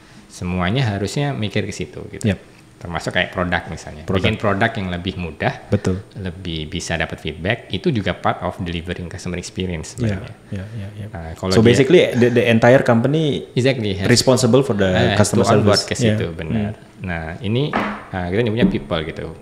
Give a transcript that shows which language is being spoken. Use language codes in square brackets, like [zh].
[id] Semuanya harusnya mikir ke situ gitu. Termasuk kayak produk misalnya. Bikin produk yang lebih mudah, lebih bisa dapat feedback, itu juga [en] part of delivering customer experience [id] sebenarnya. [en] So basically the entire company responsible for the customer service. [id] Ke situ, benar. Nah ini kita nyebutnya people gitu.